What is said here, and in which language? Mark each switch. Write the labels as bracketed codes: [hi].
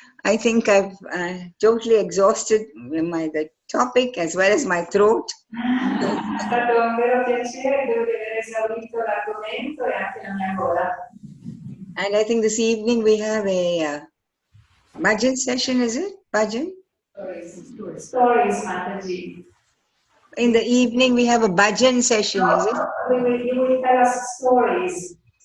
[en] I think I've totally exhausted the topic as well as my throat. [it] È stato un vero piacere, devo aver esaurito l'argomento e anche la mia gola. [en] And I think this evening we have a bhajan session, is it? Bhajan? Stories, Mataji. In the evening we have a bhajan session, is it? You will tell us stories.